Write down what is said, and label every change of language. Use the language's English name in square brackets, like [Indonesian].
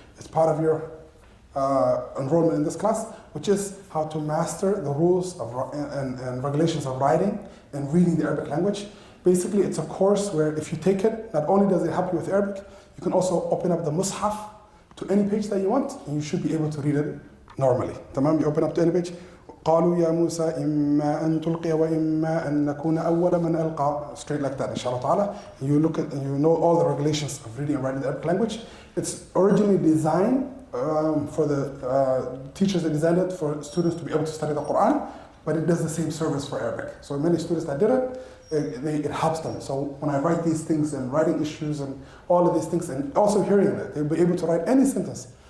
[English] It's part of your enrollment in this class, which is how to master the rules of, and regulations of writing and reading the Arabic language. Basically, it's a course where if you take it, not only does it help you with Arabic, you can also open up the Mus'haf to any page that you want, and you should be able to read it normally. Tamam, you open up to any page. [Arabic] قالوا يا موسى إما أن تلقي وإما أن نكون أول من ألقى. [English] Straight like that, inshallah ta'ala. You look at and you know all the regulations of reading and writing the Arabic language. It's originally designed for the teachers that designed it for students to be able to study the Quran, but it does the same service for Arabic. So many students that did it, it helps them. So when I write these things and writing issues and all of these things, and also hearing it, they'll be able to write any sentence.